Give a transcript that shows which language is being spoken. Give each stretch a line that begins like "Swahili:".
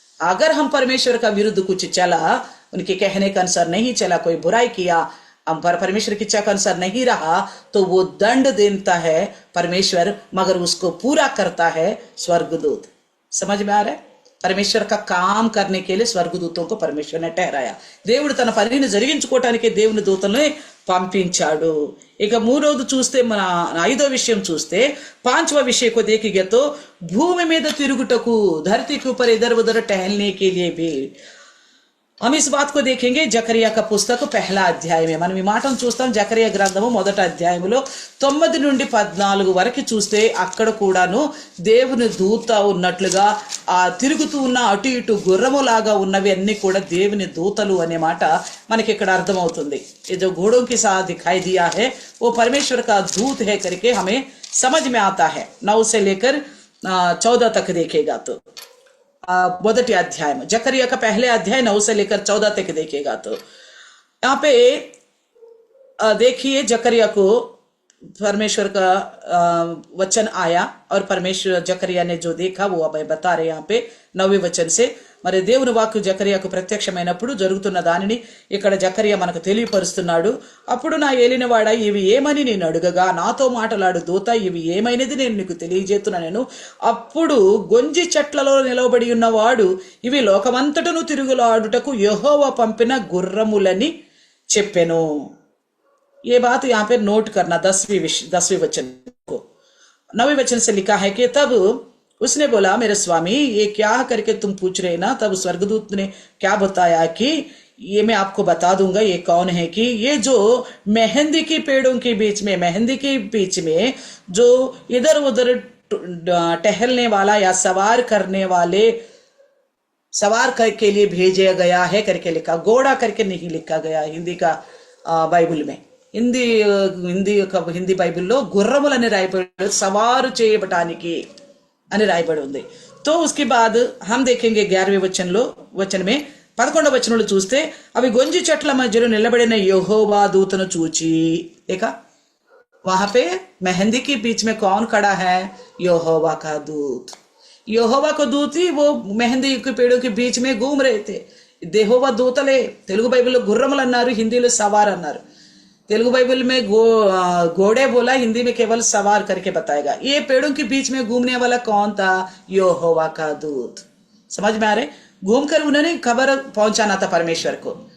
Hindi: अगर हम परमेश्वर का विरुद्ध कुछ चला, उनके कहने के अनुसार नहीं चला, कोई बुराई किया, हम परमेश्वर की इच्छा के अनुसार नहीं रहा, तो वो दंड देता है परमेश्वर, मगर उसको पूरा करता है स्वर्गदूत। समझ में आ रहा है, परमेश्वर का काम करने के लिए स्वर्गदूतों को परमेश्वर ने ठहराया।
Telugu: దేవుడు తన పనిని జరిగించుకోవడానికి దేవుని దూతల్ని పంపించాడు। ఇక 3వది చూస్తే, మన 5వ విషయం చూస్తే,
Hindi: 5वां विषय को देखेंगे तो
Telugu: భూమి మీద తిరుగుటకు,
Hindi: धरती के ऊपर इधर उधर टहलने के लिए भी हम इस बात को देखेंगे। जकरिया का पुस्तक
Telugu: 1వ అధ్యాయమే మనం ఈ మాటను చూస్తాం। జకరియా గ్రంథము 1వ అధ్యాయములో 9 నుండి 14 వరకు చూస్తే అక్కడ కూడాను దేవుని దూత ఉన్నట్లుగా ఆ తిరుగుతూ ఉన్న అటు ఇటు గుర్రములాగా ఉన్నవి అన్ని కూడా దేవుని దూతలు అనే మాట మనకి ఇక్కడ అర్థమవుతుంది।
Hindi: ये जो घोड़ों के साथ दिखाई दिया है वो परमेश्वर का दूत है करके हमें समझ में आता है। 9 से लेकर 14 तक देखेगा तो
Telugu: మొదటి అధ్యాయం
Hindi: जकरिया का 1వ अध्याय 9 से लेकर 14 तक देखेगा तो यहाँ पे देखिए जकरिया को परमेश्वर का वचन आया और परमेश्वर जकरिया ने जो देखा वो अब बता रहे यहाँ पे 9वें वचन से।
Telugu: మరి దేవుని వాక్కు జకరియాకు ప్రత్యక్షమైనప్పుడు జరుగుతున్న దానిని ఇక్కడ జకరియా మనకు తెలియపరుస్తున్నాడు। అప్పుడు నా ఏలినవాడ ఇవి ఏమని నేను అడుగగా, నాతో మాట్లాడు దూత, ఇవి ఏమైనది నేను నీకు తెలియజేస్తున్నాను। అప్పుడు గొంజి చెట్లలో నిలబడి ఉన్నవాడు, ఇవి లోకమంతటను తిరుగులాడుటకు యెహోవా పంపిన గుర్రములని చెప్పెను।
Hindi: ये बात यहाँ पे नोट करना, 10वीं वचन को। 9वें वचन से लिखा है कि तब उसने बोला, मेरे स्वामी ये क्या करके तुम पूछ रहे ना। तब स्वर्गदूत ने क्या बताया कि ये मैं आपको बता दूंगा ये कौन है, कि ये जो मेहंदी की पेड़ों के बीच में, मेहंदी के बीच में जो इधर उधर टहलने वाला या सवार करने वाले, सवार करके लिए भेजा गया है करके लिखा, घोड़ा करके नहीं लिखा गया हिंदी का బైబిల్ में।
Telugu: హిందీ బైబిల్లో గుర్రములని రాయబడి సవారు చేయబటానికి అని రాయబడి ఉంది।
Hindi: तो उसके बाद हम देखेंगे 11वें वचन में
Telugu: 11వ వచనంలో చూస్తే, అవి గొంజి చెట్ల మధ్యలో నిలబడిన యెహోవా దూతను చూచి,
Hindi: देखा वहां पे मेहंदी के बीच में कौन खड़ा है? यहोवा का दूत। यहोवा का दूत ही वो मेहंदी के पेड़ों के बीच में घूम रहे थे।
Telugu: देहोवा दूतले तेलुगु బైబిల్లో గుర్రములు అన్నారు, హిందీలో సవార్ అన్నారు।
Hindi: तेलुगु बाइबल में घोड़े बोला, हिंदी में केवल सवार करके बताएगा। ये पेड़ों के बीच में घूमने वाला कौन था? यहोवा का दूत। समझ में आ रहे? घूमकर उन्होंने खबर पहुंचाना था परमेश्वर को।